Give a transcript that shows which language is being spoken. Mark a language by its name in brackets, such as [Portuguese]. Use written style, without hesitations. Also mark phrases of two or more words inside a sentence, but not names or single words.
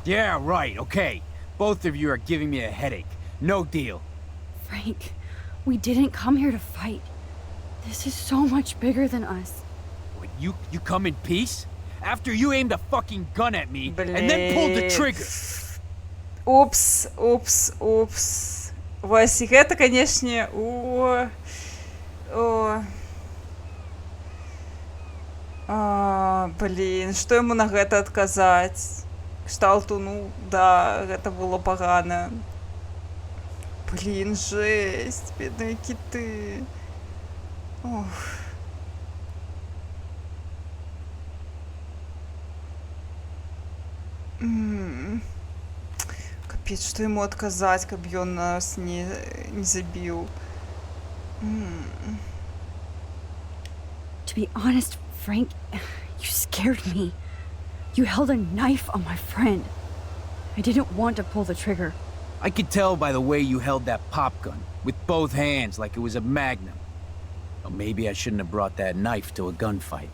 [English] Yeah, right, okay. Both of you are giving me a headache. No deal. Frank, we didn't come here to fight. This is so much bigger than us. What, you come in peace? After you aimed a fucking gun at me and then pulled the trigger. [Belarusian] Упс. Вось, і гэта, канешне, блин, што яму на гэта адказаць? Кшталту, ну, да, гэта было пагана. Блин, жесть, бедныя кіты. Ох. Капец, што яму адказаць, каб ён нас не забіў. [English] be honest, Frank, you scared me. You held a knife on my friend. I didn't want to pull the trigger. I could tell by the way you held that pop gun, with both hands like it was a magnum. Well, maybe I shouldn't have brought that knife to a gunfight.